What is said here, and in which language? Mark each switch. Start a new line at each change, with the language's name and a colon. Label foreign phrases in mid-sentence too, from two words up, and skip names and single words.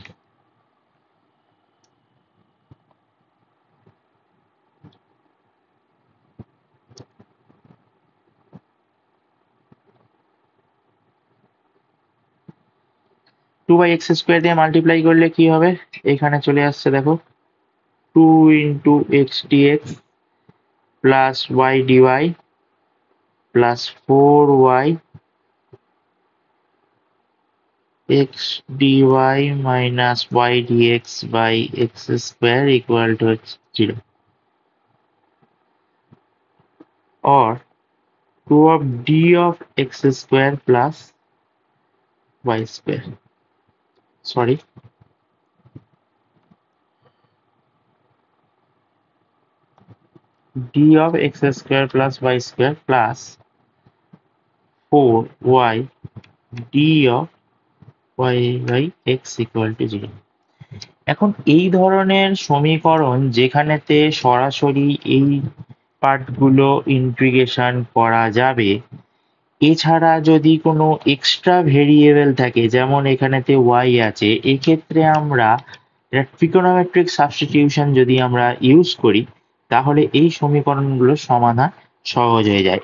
Bangla: 2/x² দিয়ে মাল্টিপ্লাই করলে কি হবে, এখানে চলে আসছে দেখো
English: 2 × x dx প্লাস y dy প্লাস 4y x dy minus y dx by x² equal to 0, or 2 of d of x² plus y², sorry, d of x² plus y² plus 4y d of y by x equal to 0।
Bangla: এখন এই ধরনের সমীকরণ যেখানেতে সরাসরি এই পার্টগুলো ইন্টিগ্রেশন করা যাবে, এছাড়া যদি কোনো
English: extra variable
Bangla: থাকে, যেমন এখানেতে y আছে, এক্ষেত্রে আমরা
English: trigonometric substitution
Bangla: যদি আমরা ইউজ করি, তাহলে এই সমীকরণগুলোর সমাধান সহজ হয়ে যায়।